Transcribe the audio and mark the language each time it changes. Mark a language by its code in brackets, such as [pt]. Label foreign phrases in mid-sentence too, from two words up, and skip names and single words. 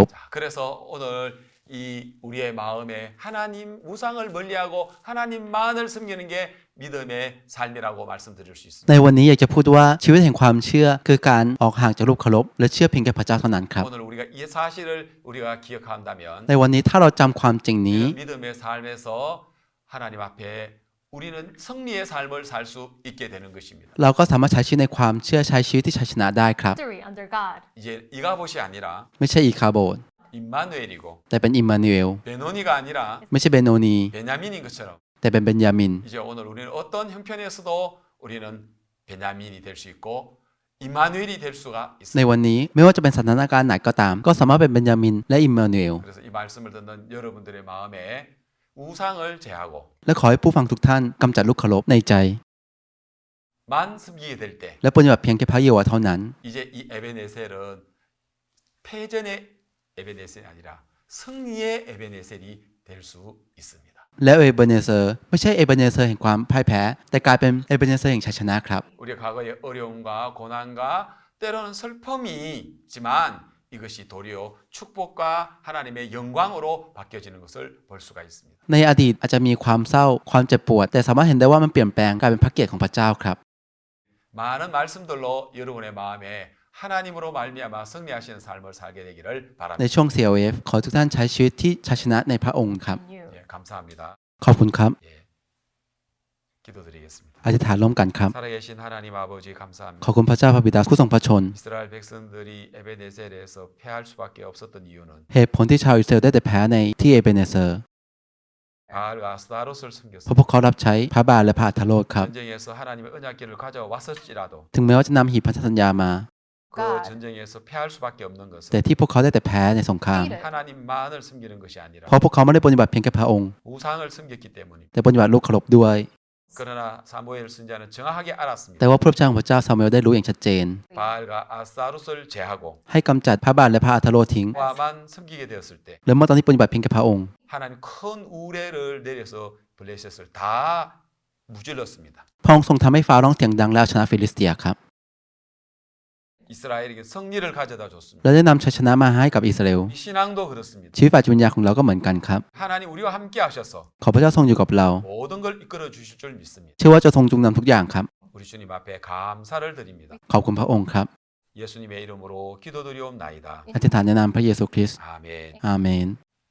[ko] 자, 그래서 오늘 이 우리의 마음에 하나님 우상을 멀리하고 하나님만을 섬기는 게 믿음의 삶이라고 말씀드릴 수 [th] ใน [ko] 있습니다. [th] วันนี้อยากจะพูดว่าชีวิตแห่งความเชื่อคือการออกห่างจากรูปเคารพและเชื่อเพียงแค่พระเจ้าเท่านั้นครับ [ko] 오늘 우리가 이 사실을 우리가 기억한다면 [th] ในวันนี้ถ้าเราจำความจริงนี้ [ko] 우리는 믿음의 삶에서 하나님 앞에 우리는 승리의 삶을 살 수 있게 되는 것입니다. [th] เราก็สามารถใช้ชีวิตในความเชื่อใช้ชีวิตที่ชัยชนะได้ครับ [en] Victory under God. [ko] 이제 이가봇이 아니라 [th] ไม่ใช่อีคาโบน [ko] 임마누엘이고 [th] แต่เป็นอิมมานูเอล [ko] 베노니가 아니라 [th] ไม่ใช่เบโนนี [ko] 베냐민인 것처럼 [th] แต่เป็นเบนยามิน [ko] 이제 오늘 우리는 어떤 형편에서도 우리는 베냐민이 될 수 있고 이마누엘이 될 수가 [th] ใน [ko] 있습니다. [th] วันนี้ไม่ว่าจะเป็นสถานการณ์ไหนก็ตาม ก็สามารถเป็นเบนยามินและอิมมานูเอล [ko] 그래서 이 말씀을 듣는 여러분들의 마음에 우상을 제하고 [th] และขอให้ผู้ฟังทุกท่านกำจัดลูกเคารพในใจ [ko] 만 섬기게 될 때 [th] และปฏิบัติเพียงแค่พระเยโฮวาห์เท่านั้น [ko] 이제 이 에베네셀은 패전의 에베네셀이 아니라 승리의 에베네셀이 될 수 있습니다. [th] และเอเบเนเซอร์ไม่ใช่เอเบเนเซอร์แห่งความพ่ายแพ้ แต่กลายเป็นเอเบเนเซอร์แห่งชัยชนะครับ [ko] 우리가 과거의 어려움과 고난과 때로는 슬픔이 있지만 이것이 도리어 축복과 하나님의 영광으로 바뀌어지는 것을 볼 수가 있습니다. [th] ในอดีตอาจจะมีความเศร้าความเจ็บปวด แต่สามารถเห็นได้ว่ามันเปลี่ยนแปลงกลายเป็นพระเกียรติของพระเจ้าครับ [ko] 많은 말씀들로 여러분의 마음에 하나님으로 말미암아 승리하시는 삶을 살게 되기를 [th] ใน [ko] 바랍니다. [th] ช่วง CLF ขอทุกท่านใช้ชีวิตที่ชัยชนะในพระองค์ครับ [en] In you. [ko] 예, 감사합니다. [th] ขอบคุณครับ [ko] 예, 기도드리겠습니다. [th] อธิษฐานร่วมกันครับ [ko] 살아계신 하나님 아버지 [th] ขอบ [ko] 감사합니다. [th] คุณพระเจ้าพระบิดาผู้ทรงพระชน [ko] 이스라엘 백성들이 에베네셀에서 패할 수밖에 없었던 이유는 [th] เหตุผลที่ชาวอิสราเอลได้แต่แพ้ในที่เอเบเนเซอร์ [ko] 바알과 아스타롯을 [th] เพราะ [ko] 섬겼습니다. [th] พวกเขารับใช้พระบาลและพระอัธโรธครับ [ko] 전쟁에서 하나님의 언약궤를 가져왔을지라도 [th] ถึงแม้ว่าจะนำหีบพันธสัญญามา [ko] 그 전쟁에서 패할 수밖에 없는 [th] แต่ [ko] 것은 [th] ที่พวกเขาได้แต่แพ้ในสงคราม [ko] 하나님만을 섬기는 것이 아니라 [th] เพราะพวกเขาไม่ได้ปฏิบัติเพียงแค่พระองค์ [ko] 우상을 섬겼기 때문입니다. [th] แต่ปฏิบัติลูกเคารพด้วย [ko] 그러나 사무엘 선지자는 정확하게 알았습니다. [th] แต่ว่าพระเจ้าของพระเจ้าซามูเอลได้รู้อย่างชัดเจน [ko] 바알과 아스타롯을 제하고 [th] ให้กำจัดพระบาลและพระอัธโรธทิ้ง [ko] 와만 섬기게 되었을 때 [th] และเมื่อตอนที่ปฏิบัติเพียงแค่พระองค์ [ko] 하나님 큰 우레를 내려서 블레셋을 다 무질렀습니다. [th] พระองค์ทรงทำให้ฟ้าร้องเสียงดังและเอาชนะฟิลิสเตียครับ [ko] 이스라엘에게 승리를 가져다 줬습니다. [th] และได้นำชัยชนะมาให้กับอิสราเอล [ko] 이 신앙도 그렇습니다. [th] ชีวิตฝ่ายจิตวิญญาณของเราก็เหมือนกันครับ [ko] 하나님 우리와 함께 하셔서 [th] ขอพระเจ้าทรงอยู่กับเรา [ko] 모든 걸 이끌어 주실 줄 믿습니다. [th] เชื่อว่าจะทรงจุงนำทุกอย่างครับ [ko] 우리 주님 앞에 감사를 드립니다. [th] ขอบคุณพระองค์ครับ [ko] 예수님의 이름으로 기도드리옵나이다. [th] อธิษฐานในนามพระเยซูคริสต์ [ko] 아멘. [th] อาเมน